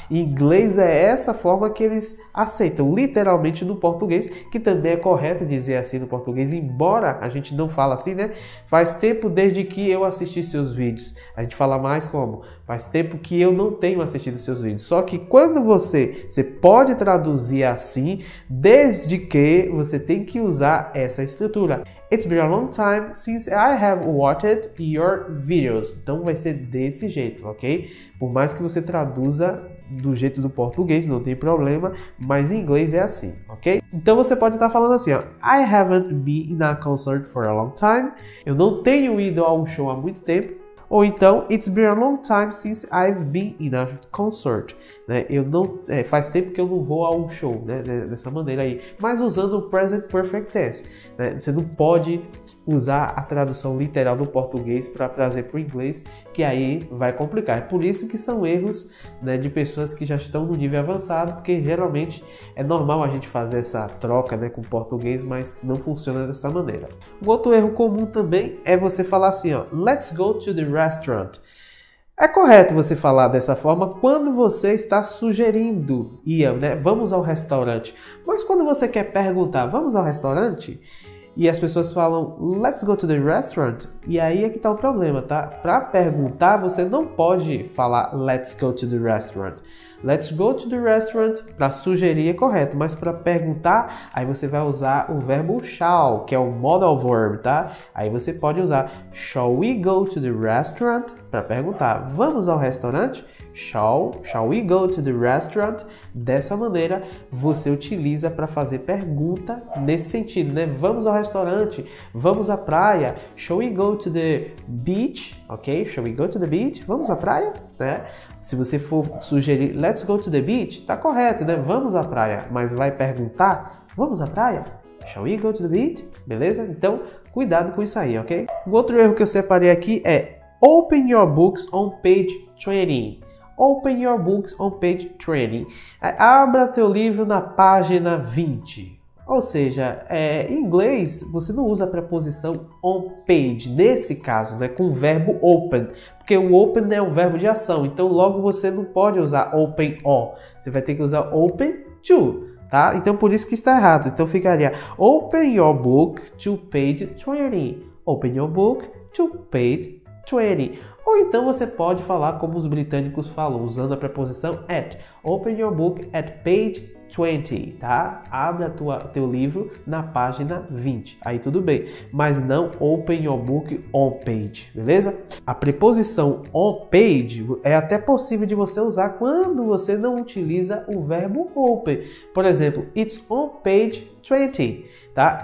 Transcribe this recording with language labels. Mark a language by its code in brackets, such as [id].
[pt] Em inglês é essa forma que eles aceitam, literalmente no português, que também é correto dizer assim no português, embora a gente não fala assim, né? Faz tempo desde que eu assisti seus vídeos. A gente fala mais como? Faz tempo que eu não tenho assistido seus vídeos. Só que quando você pode traduzir assim, desde que você tem que usar essa estrutura. [en] It's been a long time since I have watched your videos. [pt] Então vai ser desse jeito, ok? Por mais que você traduza do jeito do português, não tem problema, mas em inglês é assim, ok? Então você pode estar falando assim, ó, [en] I haven't been in a concert for a long time. [pt] Eu não tenho ido a um show há muito tempo. Ou então, [en] it's been a long time since I've been in a concert. Né? [pt] Faz tempo que eu não vou a um show, né? Dessa maneira aí. Mas usando o present perfect tense. Né? Você não pode usar a tradução literal do português para trazer para o inglês, que aí vai complicar. É por isso que são erros, né, de pessoas que já estão no nível avançado, porque geralmente é normal a gente fazer essa troca, né, com o português, mas não funciona dessa maneira. Um outro erro comum também é você falar assim, ó, [en] let's go to the restaurant. [pt] É correto você falar dessa forma quando você está sugerindo ir, né, vamos ao restaurante. Mas quando você quer perguntar, vamos ao restaurante? E as pessoas falam, [en] let's go to the restaurant. [pt] E aí é que está o problema, tá? Para perguntar, você não pode falar [en] let's go to the restaurant. Let's go to the restaurant, [pt] para sugerir é correto, mas para perguntar, aí você vai usar o verbo shall, que é o modal verb, tá? Aí você pode usar [en] shall we go to the restaurant, [pt] para perguntar, vamos ao restaurante? [en] Shall we go to the restaurant? [pt] Dessa maneira, você utiliza para fazer pergunta nesse sentido, né? Vamos ao restaurante, vamos à praia. [en] Shall we go to the beach? [pt] Ok? [en] Shall we go to the beach? [pt] Vamos à praia? Né? Se você for sugerir [en] let's go to the beach, [pt] tá correto, né? Vamos à praia, mas vai perguntar, vamos à praia? [en] Shall we go to the beach? [pt] Beleza? Então, cuidado com isso aí, ok? Um outro erro que eu separei aqui é [en] open your books on page 20. Open your books on page 20. [pt] Abra teu livro na página 20. Ou seja, em inglês você não usa a preposição on page, nesse caso, né, com o verbo open, porque o open é um verbo de ação, então logo você não pode usar open on, você vai ter que usar open to, tá? Então por isso que está errado, então ficaria [en] open your book to page 20. Open your book to page 20. [pt] Ou então você pode falar como os britânicos falam, usando a preposição at. [en] Open your book at page 20, tá? [pt] Abra teu livro na página 20. Aí tudo bem, mas não open your book on page, beleza? A preposição on page é até possível de você usar quando você não utiliza o verbo open. Por exemplo, [en] it's on page 20, tá?